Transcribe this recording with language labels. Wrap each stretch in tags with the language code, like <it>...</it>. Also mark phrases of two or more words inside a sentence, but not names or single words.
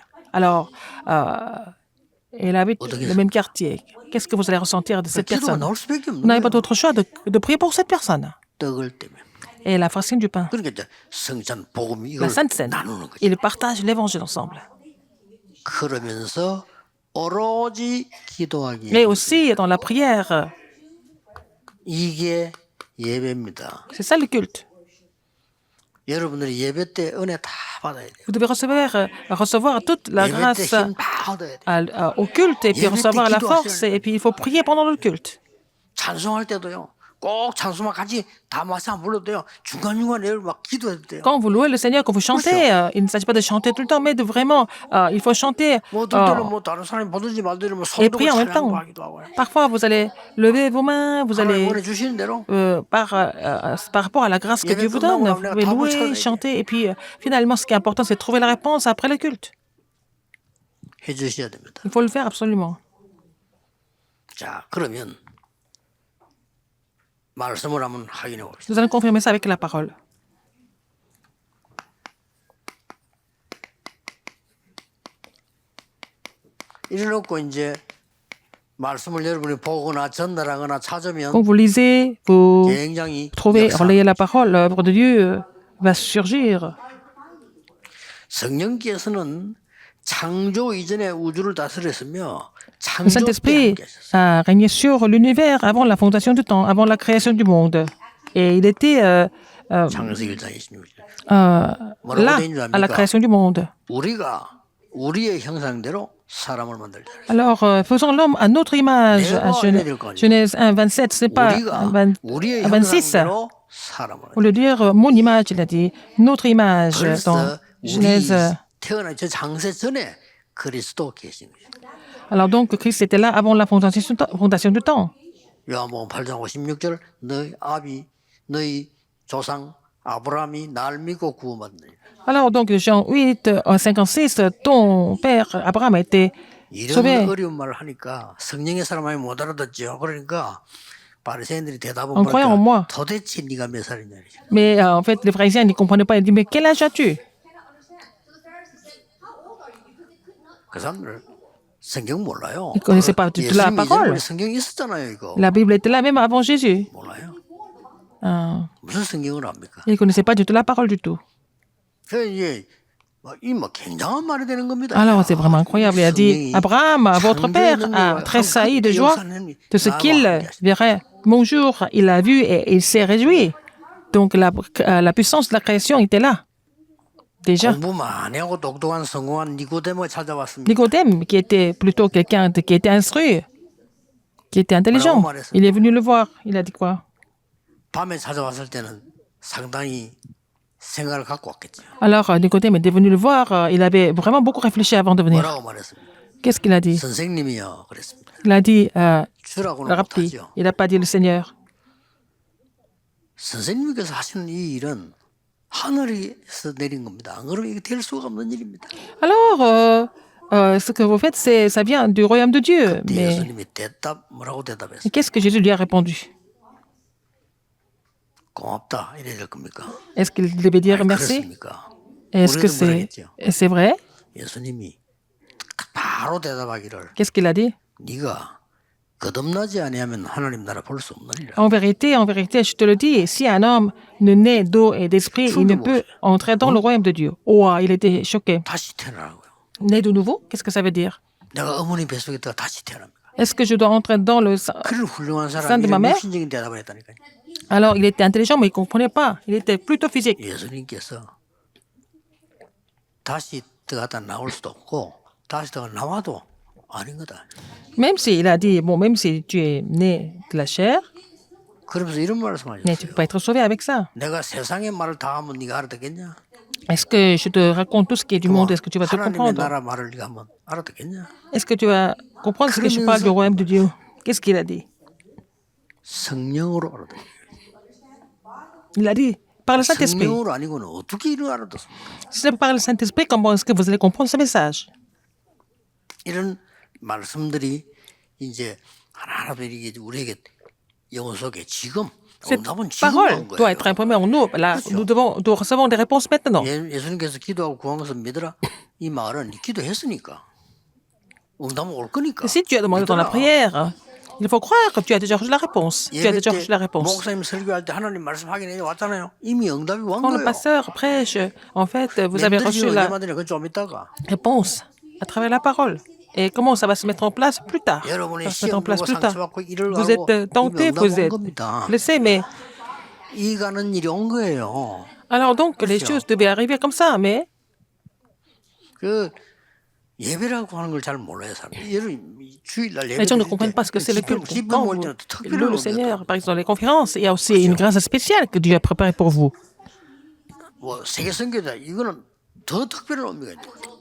<fr>Alors, elle habite le même quartier. Qu'est-ce que vous allez ressentir de cette</fr> <ko>기도가</ko> <fr>personne?</fr> <ko>나올 수밖에</ko> <fr>Vous</fr> <ko>없는</ko> <fr>n'avez pas</fr> <ko>거예요.</ko> <fr>d'autre choix de prier pour cette personne.</fr> <ko>떡을 때문에.</ko> <fr>Et la fracine du pain.</fr> <ko>그러니까 이제 성찬 복음</ko> <fr>La</fr> <ko>이걸</ko> <fr>Sainte Seine.</fr> <ko>나누는 거죠.</ko> <fr>Ils partagent l'évangile ensemble.</fr> <ko>그러면서 오로지 기도하기.</ko> <fr>Et aussi dans la prière.</fr> <ko>이게 예배입니다.</ko> <fr>C'est ça le culte.</fr> <ko>여러분들이 예배 때 은혜 다 받아야 돼요.</ko> <fr>Vous devez recevoir toute la</fr> <ko>예배 때</ko> <fr>grâce</fr> <ko>힘 다 얻어야 돼요.</ko> <fr>au culte et puis recevoir la force et puis il faut prier pendant le culte.</fr> <ko>찬송할 때도요. 꼭 찬송만 같이 다 마치 안 불러도 돼요. 중간중간에 막 기도해도 돼요.</ko> <fr>Quand vous louez le Seigneur, quand vous chantez, il ne s'agit pas de chanter tout le temps, mais de vraiment, il faut chanter</fr> <ko>뭐 어떨 때는 뭐 다른 사람이 보든지 말든지 뭐</ko> <fr>et</fr> <ko>손 들고</ko> <fr>prier en même temps.</fr> <ko>찬양하기도 하고요.</ko> <fr>Parfois, vous allez lever vos mains, vous</fr> <ko>하나님</ko> <fr>allez,</fr> <ko>보내주시는 대로</ko> <fr>par rapport à la grâce que Dieu vous donne, vous pouvez louer, chanter, et puis finalement, ce qui est important, c'est de trouver la réponse après le culte.</fr> <ko>해주셔야 됩니다.</ko> <fr>Il faut le faire absolument.</fr> <ko>자, 그러면 말씀을 한번 확인해 봅시다.</ko> <fr>Nous allons confirmer ça avec la parole.</fr> <ko>이래놓고 이제 말씀을 여러분이 보거나 전달하거나 찾으면</ko> <fr>Quand vous lisez, vous</fr> <ko>굉장히</ko> <fr>trouvez,</fr> <ko>역사.</ko> <fr>relayez la parole, l'œuvre de Dieu va surgir.</fr> <ko>성령께서는 창조 이전에 우주를 다스렸으며</ko> <fr>Le</fr> <ko>창조 때</ko> <fr>Saint-Esprit</fr> <ko>함께 하셨어요.</ko> <fr>a régné sur l'univers avant la fondation du temps, avant la création du monde. Et il était</fr> <ko>창세기 1장 26절.</ko> <fr>là, à la création du monde.</fr> <ko>우리가 우리의 형상대로 사람을 만들자.</ko> <fr>Alors, faisons l'homme à notre image. À Genèse 1, 27, ce n'est pas</fr> <ko>우리가</ko> <fr>20</fr> <ko>우리의</ko> <fr>26.</fr> <ko>형상대로 사람을.</ko> <fr>Au lieu de dire mon image, il a dit notre image dans</fr> <ko>그래서 우리</ko> <fr>Genèse.</fr> <ko>태어난 저 장세 전에 그리스도 계신 거예요.</ko> <fr>Alors donc, Christ était là avant la fondation du temps.</fr> <ko>요한복음 8장 56절 너희 조상 아브라함이 날 믿고 구원받는</ko> <fr>Alors donc, Jean 8, 56, ton père Abraham a été sauvé.</fr> <ko>이런 어려운 말을 하니까 성령의 사람이 못 알아듣죠. 그러니까 바리새인들이 대답을</ko> <fr>en croyant en moi.</fr> <ko>도대체 네가 몇 살이냐.</ko> <fr>Mais en fait, les pharisiens ne comprenaient pas. Ils disaient, mais quel âge as-tu?</fr> <ko>그 사람들 성경 몰라요.</ko> <fr>Ils ne connaissaient pas du tout la</fr> <ko>예수님</ko> <fr>parole.</fr> <ko>이전에 성경이 있었잖아요, 이거.</ko> <fr>La Bible était là même avant Jésus.</fr> <ko>몰라요. Euh, 무슨 성경을 압니까?</ko> <fr>ils ne connaissaient pas du tout la parole du tout.</fr> <ko>그래서 이제 이뭐 굉장한 말이 되는 겁니다.</ko> <fr>Alors, c'est vraiment incroyable. Il a dit, Abraham, votre père, a tressailli de joie de ce qu'il verrait mon jour. Il l'a vu et il s'est réjoui. Donc, la puissance de la création était là. Déjà.</fr> <ko>공부 많이 하고 똑똑한 성공한 니고데모에 찾아왔습니다.</ko> <fr>Nicodème, qui était plutôt quelqu'un qui était instruit, qui était intelligent, il est venu le voir. Il a dit quoi?</fr> <ko>밤에 찾아왔을 때는 상당히 생각을 갖고 왔겠죠.</ko> <fr>Alors, Nicodème était venu le voir. Il avait vraiment beaucoup réfléchi avant de venir.</fr> <ko>뭐라고 말했습니까?</ko> <fr>Qu'est-ce qu'il a dit?</fr> <ko>선생님이요, 그랬습니다.</ko> <fr>Il a dit,</fr> <ko>주라고는</ko> <fr>Rabbi.</fr> <ko>못하죠.</ko> <fr>Il n'a pas dit le Seigneur.</fr> <ko>선생님께서 하시는 이 일은 하늘에서 내린 겁니다. 안 그러면 이게 될 수가 없는 일입니다.</ko> <fr>Alors, ce que vous faites, ça vient du royaume de Dieu. Mais</fr> <ko>예수님이 뭐라고 대답했어요?</ko> <fr>qu'est-ce que Jésus lui a répondu?</fr> <ko>고맙다 이래야 될 겁니까?</ko> <fr>Est-ce qu'il devait dire merci?</fr> <ko>그렇습니까?</ko> <fr>Est-ce que</fr> <ko>우리도 그러겠죠.</ko> <fr>c'est vrai?</fr> <ko>예수님이 바로 대답하기를</ko> <fr>Qu'est-ce qu'il a dit?</fr> <ko>네가 거듭나지 아니하면 하나님 나라 볼 수 없느니라.</ko> <fr>En vérité, je te le dis, si un homme ne naît d'eau et d'esprit, il ne peut entrer dans le royaume de Dieu. Oh, il était choqué.</fr> <ko>다시 태어나라고요.</ko> <fr>Né de nouveau? Qu'est-ce que ça veut dire?</fr> <ko>내가 어머니 뱃속에 있다가 다시 태어납니다.</ko> <fr>Est-ce que je dois entrer dans le sein</fr> <ko>그런 훌륭한</ko> <fr>sein</fr> <ko>사람이</ko> <fr>de ma</fr> <ko>이런</ko> <fr>mère?</fr> <ko>육신적인 대답을 했다니까요.</ko> <fr>Alors, il était intelligent, mais il ne comprenait pas. Il était plutôt physique.</fr> <ko>예수님께서 다시 들어갔다 나올 수도 없고 다시 들어가 나와도 아닌 거다.</ko> <fr>Même s'il a dit, bon, même si tu es né de la chair,</fr> <ko>그러면서 이런</ko> <fr>mais tu ne</fr> <ko>말씀하셨어요.</ko> <fr>peux pas être sauvé avec ça.</fr> <ko>내가 세상의 말을 다 하면 네가 알아듣겠냐?</ko> <fr>Est-ce que je te raconte tout ce qui est du monde? Est-ce que tu vas te</fr> <ko>하나님의</ko> <fr>comprendre?</fr> <ko>나라 말을 네가 하면 알아듣겠냐?</ko> <fr>Est-ce que tu vas comprendre ce que je parle du royaume de Dieu? Qu'est-ce qu'il a dit?</fr> <ko>성령으로 알아듣.</ko> <fr>Il a dit, par le Saint-Esprit.</fr> <ko>성령으로 아니고는 어떻게 이를 알아듣습니까?</ko> <fr>Si c'est par le Saint-Esprit, comment est-ce que vous allez comprendre ce message?</fr> <ko>이런 말씀들이 이제 하나하나 이게 우리에게 영혼 속에 지금</ko> <fr>Cette</fr> <ko>응답은 지금</ko> <fr>parole</fr> <ko>온</ko> <fr>doit</fr> <ko>거예요.</ko> <fr>être imprimée en nous. Là, nous recevons des réponses maintenant.</fr> <ko>예수님께서 기도하고 구한 것을 믿으라. 이 말은 기도했으니까 응답은 올 거니까.</ko> <fr>Si tu as demandé dans la</fr> <ko>믿어라.</ko> <fr>prière, il faut croire que tu as déjà reçu la réponse. Tu as</fr> <ko>예배</ko> <fr>déjà</fr> <ko>때</ko> <fr>reçu la réponse.</fr> <ko>목사님 설교할 때 하나님 말씀 확인해 왔잖아요. 이미 응답이 온</ko> <fr>Quand le</fr> <ko>거예요.</ko> <fr>pasteur prêche, en fait, vous avez reçu la</fr> <ko>언제 그건 좀 있다가</ko> <fr>réponse à travers la parole. Et comment ça va se mettre en place plus tard? Ça</fr> <ko>여러분이</ko> <fr>va se mettre en</fr> <ko>시험</ko> <fr>place</fr> <ko>보고</ko> <fr>plus tard.</fr> <ko>상처받고 일을</ko> <fr>Vous</fr> <ko>하고</ko> <fr>êtes tenté,</fr> <ko>이미 응답</ko> <fr>vous</fr> <ko>온</ko> <fr>êtes</fr> <ko>겁니다.</ko> <fr>blessé, mais</fr> <ko>이 가는 일이 온 거예요.</ko> <fr>alors donc les choses devaient arriver comme ça, mais</fr> <ko>그 예배라고 하는 걸 잘 몰라요, 사람들이. 주일날 예배.</ko> <fr>les gens ne comprennent pas ce que c'est le culte. Quand vous louez le Seigneur, par exemple, dans les conférences, il y a aussi une grâce spéciale que Dieu a préparée pour vous.</fr> <ko>뭐 세계 선교다 이거는 더 특별한 의미가 있는 거예요.</ko>